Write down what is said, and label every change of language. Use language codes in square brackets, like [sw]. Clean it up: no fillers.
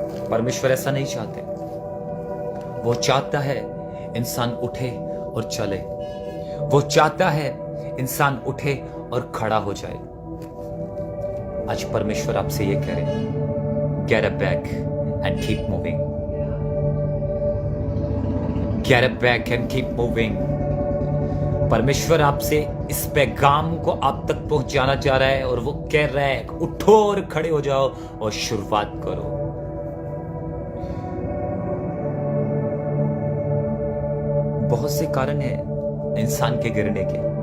[hi] परमेश्वर ऐसा नहीं चाहते. वो चाहता है इंसान उठे और चले. वो चाहता है इंसान उठे और खड़ा हो जाए. आज परमेश्वर आपसे ये कह रहे, [en] get up back and keep moving. Get up back and keep moving. [hi] परमेश्वर आपसे इस पैगाम को आप तक पहुंचाना चाह रहा है और वो कह रहा है उठो और खड़े हो जाओ और शुरुआत करो. बहुत से कारण हैं इंसान के गिरने के.